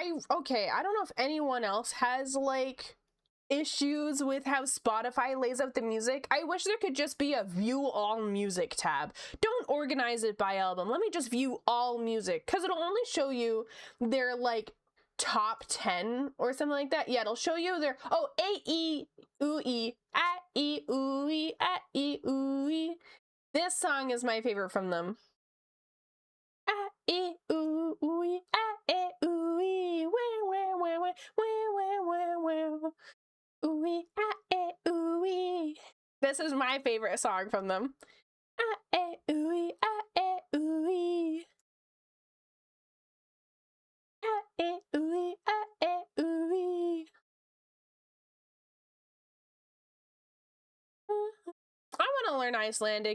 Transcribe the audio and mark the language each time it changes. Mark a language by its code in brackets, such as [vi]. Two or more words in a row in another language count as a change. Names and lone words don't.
[en] I don't know if anyone else has like issues with how Spotify lays out the music. I wish there could just be a view all music tab. Don't organize it by album. Let me just view all music, because it'll only show you their like top 10 or something like that. Yeah, it'll show you their A-E-U-E, A-E-U-E, A-E-U-E. This song is my favorite from them. A-E-U-E, A-E-U-E, ooey, ooey. This is my favorite song from them. Ooey, ooey. Ooey, ooey. I want to learn Icelandic.